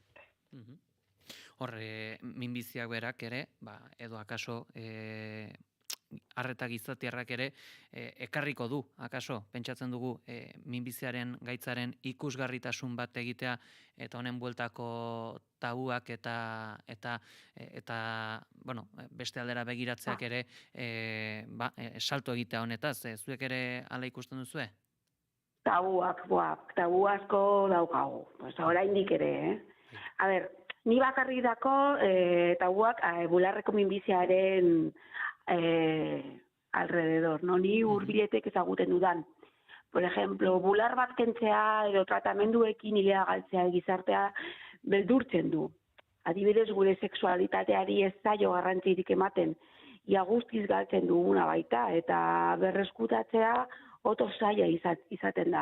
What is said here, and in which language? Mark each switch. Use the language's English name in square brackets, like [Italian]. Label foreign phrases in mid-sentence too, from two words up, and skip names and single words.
[Basque] Horre, minbiziak berak ere, edo akaso arreta gizatiarrak ere ekarriko du, akaso, pentsatzen dugu minbiziaren gaitzaren ikusgarritasun bat egitea eta honen bueltako tabuak eta beste aldera begiratzeak ere salto egitea honetaz. Zuek ere hala ikusten duzue? Tabu asko daukagu. Oraindik ere, [Spanish] A ber, [Basque] ni bakarrik dako tabuak bularreko minbiziaren [Spanish] alrededor, no? [Basque] Ni hurbiletek ezaguten dudan. [Spanish] Por ejemplo, [Basque] bular bat kentzea edo tratamenduekin hilea galtzea gizartea beldurtzen du. Adibidez, gure sexualitateari ez zaio garrantzirik ematen, ia guztiz galtzen duguna baita, eta berreskutatzea oto zaila izaten da.